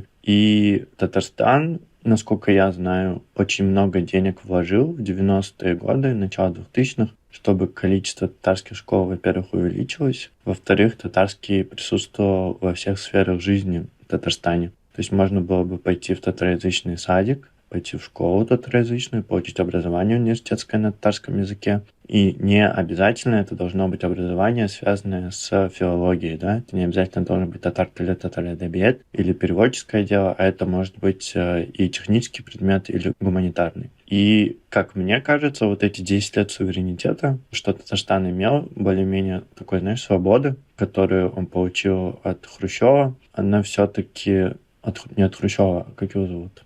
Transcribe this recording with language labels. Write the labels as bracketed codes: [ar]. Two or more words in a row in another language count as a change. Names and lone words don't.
[ru] И Татарстан, насколько я знаю, очень много денег вложил в 90-е годы, начало 2000-х, чтобы количество татарских школ, во-первых, увеличилось, во-вторых, татарский присутствовал во всех сферах жизни в Татарстане. То есть можно было бы пойти в татароязычный садик, пойти в школу татароязычную, получить образование университетское на татарском языке. И не обязательно это должно быть образование, связанное с филологией, да? Это не обязательно должен быть [tt] татар-теле, татар-эдебиет [ru] или переводческое дело, а это может быть и технический предмет, или гуманитарный. И, как мне кажется, вот эти 10 лет суверенитета, что Татарстан имел более-менее такой, знаешь, свободы, которую он получил от Хрущева, она все-таки не от Хрущева, как его зовут?